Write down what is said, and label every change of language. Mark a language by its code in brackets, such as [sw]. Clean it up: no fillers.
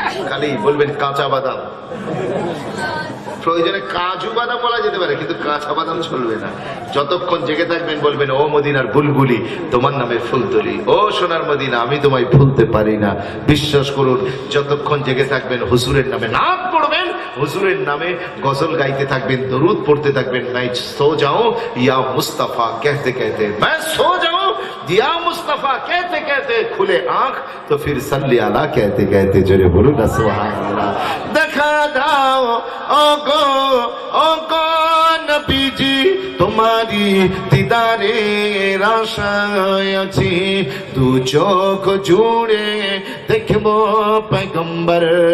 [bn] খালি বলবেন কাঁচা বাদাম। প্রয়োজনে কাজু বাদাম বলা যেতে পারে, কিন্তু কাঁচা বাদাম চলবে না। যতক্ষণ জেগে থাকবেন বলবেন ও মদিনার বুলবুলি তোমার নামে ফুল তুলি, ও সোনার মদিনা আমি তোমায় ভুলতে পারি না। বিশ্বাস করুন, যতক্ষণ জেগে থাকবেন হুজুরের নামে নাম পড়বেন, হুজুরের নামে গজল গাইতে থাকবেন, দরুদ পড়তে থাকবেন। [hi] मैं सो जाऊं या मुस्तफा कहते कहते, मैं सो जाऊं या मुस्तफा कहते कहते, खुले आंख तो फिर सल्ली अला कहते कहते। जोरे बोलो ना सुभान अल्लाह। [bn] দেখা দাও ও গো নবীজি তোমারি দিদারের আশায় আছি। দু চোখ জুড়ে দেখবো পয়গম্বর।